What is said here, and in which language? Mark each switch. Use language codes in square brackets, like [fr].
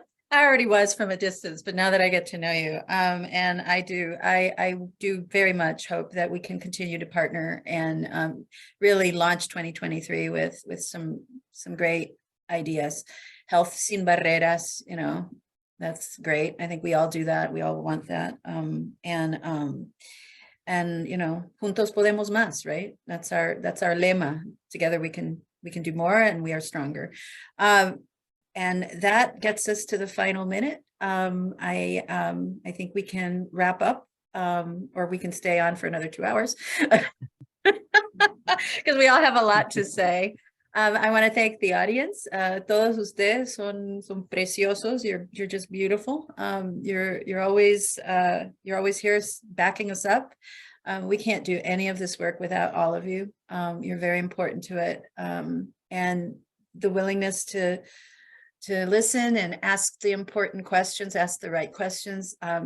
[en] I already was from a distance, but now that I get to know you, and I do very much hope that we can continue to partner and really launch 2023 with some great ideas. Health [es] sin barreras, [en] that's great. I think we all do that. We all want that. And [es] juntos podemos más, [en] right? That's our lema. Together we can do more and we are stronger. And that gets us to the final minute. I think we can wrap up, or we can stay on for another 2 hours because we all have a lot to say. I want to thank the audience. [es] Todos ustedes son preciosos. [en] You're just beautiful. You're always here backing us up. We can't do any of this work without all of you. You're very important to it. And the willingness to listen and ask the important questions, ask the right questions.